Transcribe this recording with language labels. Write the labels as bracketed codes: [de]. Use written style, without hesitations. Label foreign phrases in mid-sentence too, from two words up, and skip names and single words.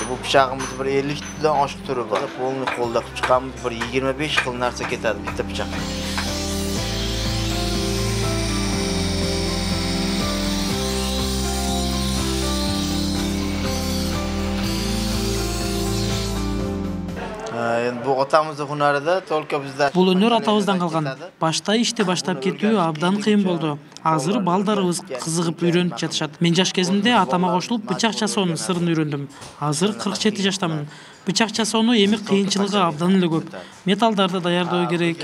[uz] Bu pichog'imiz bir 50 dan oshiq turi bor. Qo'lni qo'lda qilib chiqamiz, bir 25 xil narsa ketadi bitta pichoq. Bu otamыздың hunarida только bizda. [ky] Бул өнөр атабыздан калган. Башта ишти баштап кетүү абдан кыйын болду. Азыр балдарыбыз кызыгып үйрөнүп жатышат. Мен жаш кезимде атама кошулуп бычак жасоонун сырын үйрөндүм. Азыр 47 жаштамын. Бычак жасоону эми кыйынчылыгы абдан эле көп. Металдарды даярдоо керек.